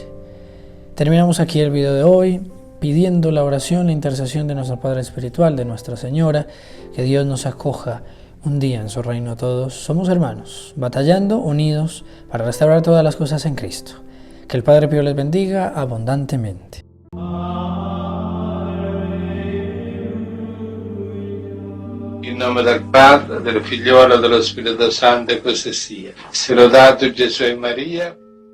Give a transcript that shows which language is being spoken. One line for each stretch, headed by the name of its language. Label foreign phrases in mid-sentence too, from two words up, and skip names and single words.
Spanish: Terminamos aquí el video de hoy, pidiendo la oración, la intercesión de nuestro Padre Espiritual, de Nuestra Señora, que Dios nos acoja un día en su reino a todos. Somos hermanos, batallando, unidos, para restaurar todas las cosas en Cristo. Que el Padre Pío les bendiga abundantemente.
Italian: In nome del Padre, del Figliolo e dello Spirito Santo, e così sia. Sia lodato Gesù e Maria.